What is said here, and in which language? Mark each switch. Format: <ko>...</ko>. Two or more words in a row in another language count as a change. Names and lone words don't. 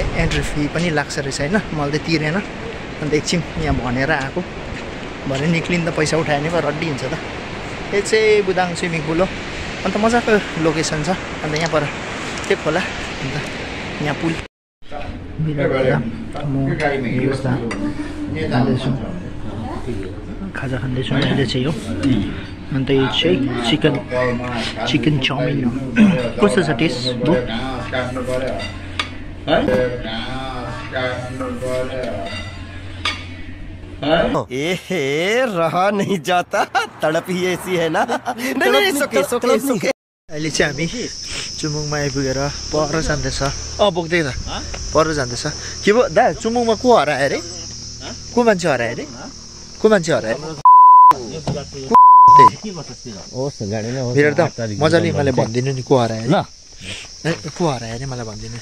<ne>एन्ट्री फी पनि लाग्छ रहेछ होइन मैले त तिरेन अन्त एकछिन यहाँ भनेर आएको भने निक्लिँदा पैसा उठायो भने रड्डी हुन्छ त यो चाहिँ बुदाङ</ne> <en>swimming pool</en> <ne>हो अन्त मजाको लोकेसन छ अन्त यहाँ पर त्यो खोला अन्त यहाँ पुल खाजा खाँदैछु अहिले चाहिँ हो अन्त यो चाहिँ चिकन चाउमिन हो कस्तो छ टेस्ट</ne> <hi>रहा नहीं जाता तड़प ही ऐसी है ना नहीं सुके</hi> <ne>अहिले चाहिँ हामी चुमुङमा आइपुगेर पर जाँदैछ बोक्दै त पर जाँदैछ के भयो दा चुमुङमा को हरायो अरे को मान्छे हरायो अरे को मान्छे हरायो फेरि त मजाले मलाई भनिदिनु नि को हरायो ल को हरायो अरे मलाई भनिदिनु</ne>